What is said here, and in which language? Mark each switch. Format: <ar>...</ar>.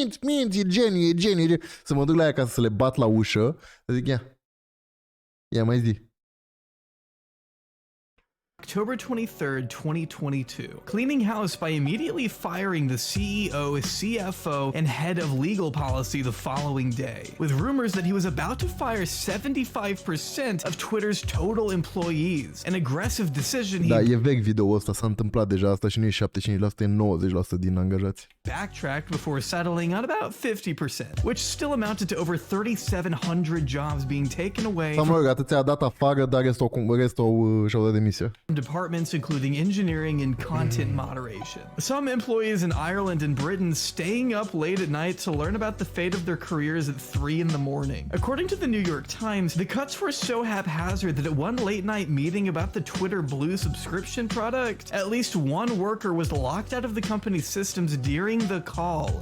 <ro>Minți! E geniu! Să mă duc la ea ca să le bat la ușă. Să zic, ia mai zi.</ro> <en>October 23rd, 2022, cleaning house by immediately firing the CEO, CFO, and head of legal policy the following day, with rumors that he was about to fire 75% of Twitter's total employees, an aggressive decision</en> <ro>Da, e vechi video-ul ăsta, s-a întâmplat deja asta și nu e 75%, e 90% din angajați.</ro> <en>Backtracked before settling on about 50%, which still amounted to over 3,700 jobs being taken away.</en> <ro>Sau mă rog, atâția a dat afară, dar restul și-au dat demisia.</ro> <en>Departments including engineering and content moderation. Some employees in Ireland and Britain staying up late at night to learn about the fate of their careers at 3 in the morning. According to the New York Times, the cuts were so haphazard that at one late night meeting about the Twitter Blue subscription product, at least one worker was locked out of the company's systems during the call.</en>